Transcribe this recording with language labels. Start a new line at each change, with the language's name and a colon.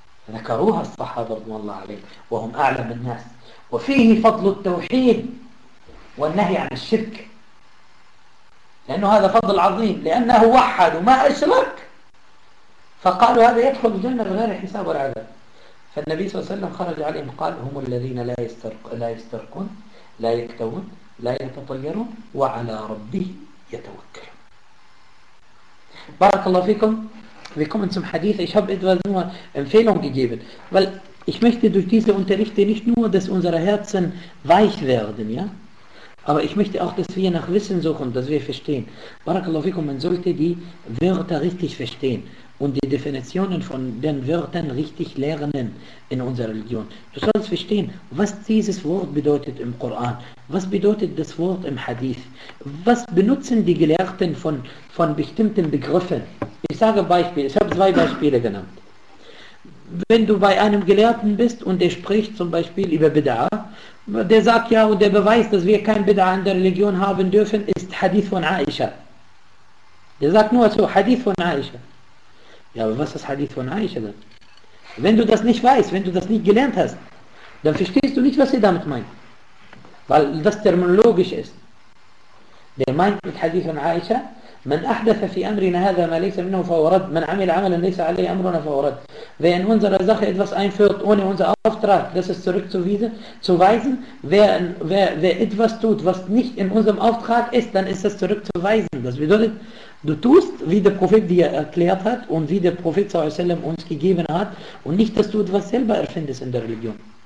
Arabic: ذكروها الصحابة رضوان الله عليهم وهم أعلم الناس، وفيه فضل التوحيد والنهي عن الشرك، لأنه هذا فضل عظيم، لأنه وحد وما أشرك، فقالوا هذا يدخل الجنة بغير حساب ولا عذاب. فالنبي صلى الله عليه وسلم خرج عليهم قال هم الذين لا يسترقون، لا يكتوون، لا يتطيرون، وعلى ربي يتوكلون. بارك الله فيكم.
German: Wir kommen zum Hadith. Ich habe etwas nur Empfehlung gegeben, weil ich möchte durch diese Unterrichte nicht nur, dass unsere Herzen weich werden, ja, aber ich möchte auch, dass wir nach Wissen suchen, dass wir verstehen. Barakallahu fikum, man sollte die Wörter richtig verstehen und die Definitionen von den Wörtern richtig lernen in unserer Religion. Du sollst verstehen, was dieses Wort bedeutet im Koran, was bedeutet das Wort im Hadith, was benutzen die Gelehrten von bestimmten Begriffen. Ich sage Beispiel, ich habe 2 Beispiele genannt. Wenn du bei einem Gelehrten bist und der spricht zum Beispiel über Bid'ah, der sagt ja, und der Beweis, dass wir kein Bid'ah in der Religion haben dürfen, ist Hadith von Aisha. Der sagt nur so, Hadith von Aisha. Ja, aber was ist Hadith von Aisha dann? Wenn du das nicht weißt, wenn du das nicht gelernt hast, dann verstehst du nicht, was sie damit meint. Weil das terminologisch ist. Der meint mit Hadith von Aisha,
Arabic: من أحدث في أمرنا هذا ما ليس منه فهو رد، من عمل عملا ليس عليه أمرنا فهو رد.
German: Wer in unserer Sache etwas einführt ohne unser Auftrag, das ist zurückzuweisen. Wer etwas tut, was nicht in unserem Auftrag ist, dann ist das zurückzuweisen. Das bedeutet, du tust, wie der Prophet dir erklärt hat und wie der Prophet sallallahu alaihi wasallam uns gegeben hat, und nicht, dass du etwas selber erfindest in der Religion.